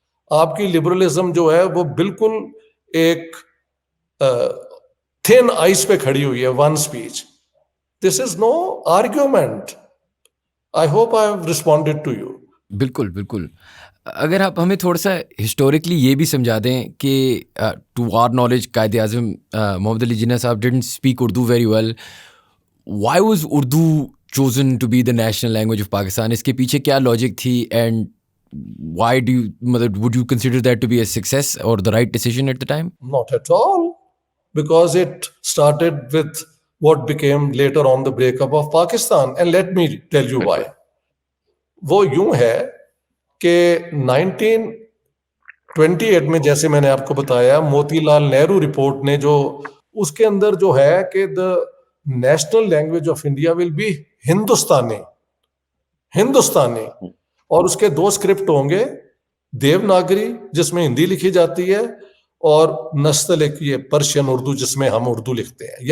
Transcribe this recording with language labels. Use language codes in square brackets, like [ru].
[ur] آپ کی لبرلزم جو ہے وہ بالکل ایک تھن آئس پہ کھڑی ہوئی ہے, one speech. [en] This is no argument. I hope I have responded to you. [ur] بالکل بالکل. اگر آپ ہمیں تھوڑا سا ہسٹوریکلی یہ بھی سمجھا دیں کہ [en] to our knowledge [ur] Quaid Azam محمد علی جناح صاحب [en] Didn't speak Urdu very well. Why was Urdu chosen to be the national language of Pakistan? [ur] اس کے پیچھے کیا لاجک تھی, [en] and why do you, would you consider that to be a success or the right decision at the time? Not at all, because it started with what became later on the breakup of Pakistan, and let me tell you why. [ur] وہ یوں ہے کہ 1928 میں جیسے میں نے آپ کو بتایا موتی لال نہرو رپورٹ نے جو اس کے اندر جو ہے کہ [en] the national language of India will be [ur] ہندوستانی, اور اس کے 2 اسکرپٹ ہوں گے, دیوناگری جس میں ہندی لکھی جاتی ہے, اور نستعلیق یہ پرشین اردو جس میں ہم اردو لکھتے ہیں.